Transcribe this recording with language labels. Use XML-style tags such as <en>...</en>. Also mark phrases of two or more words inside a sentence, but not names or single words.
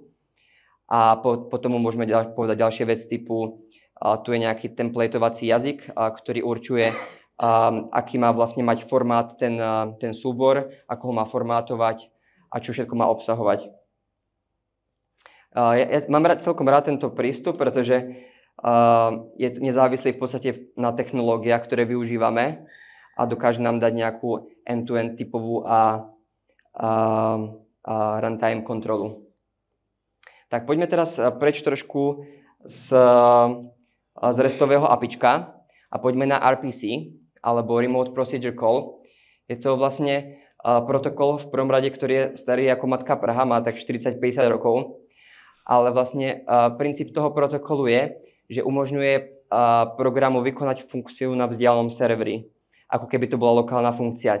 <sk>A potom mu môžeme povedať ďalšie veci typu, tu je nejaký templatovací jazyk, ktorý určuje, aký má vlastne mať formát ten súbor, ako ho má formátovať a čo všetko má obsahovať. Ja mám celkom rád tento prístup, pretože je nezávislý v podstate na technológiách, ktoré využívame a dokáže nám dať nejakú end-to-end typovú a runtime kontrolu. Tak poďme teraz preč trošku z restového APIčka a poďme na RPC, alebo</sk> <en>Remote Procedure Call.</en> <sk>Je to vlastne protokol v prvom rade, ktorý je starý ako matka Praha, má tak 40-50 rokov, ale vlastne princíp toho protokolu je, že umožňuje programu vykonať funkciu na vzdialenom serveri, ako keby to bola lokálna funkcia.</sk>